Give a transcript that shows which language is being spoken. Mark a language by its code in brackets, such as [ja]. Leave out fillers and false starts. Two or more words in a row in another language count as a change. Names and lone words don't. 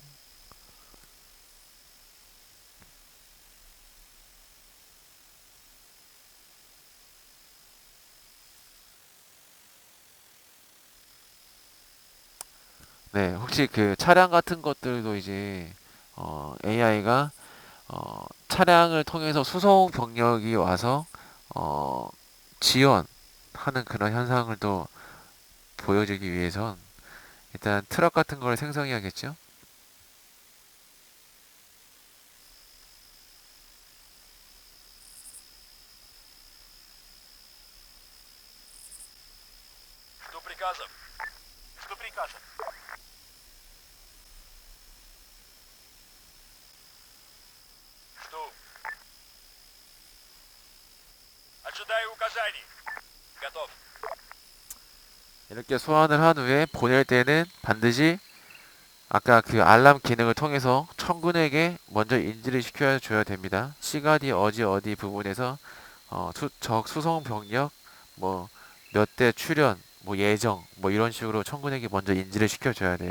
[ko] 네, 혹시 그 차량 같은 것들도 이제 AI가 차량을 통해서 수송 병력이 와서 어, 지원하는 그런 현상을 또 보여주기 위해선 일단 트럭 같은 걸 생성해야겠죠? [ru] Жду приказов. Жду приказов. Жду. Ожидаю указаний. Готов. [ko] 이렇게 소환을 한 후에 보낼 때는 반드시 아까 그 알람 기능을 통해서 청군에게 먼저 인지를 시켜 줘야 됩니다. 시가디 어디 부분에서 적 수송 병력 뭐 몇 대 출현 뭐 예정 뭐 이런 식으로 청군에게 먼저 인지를 시켜 줘야 돼요.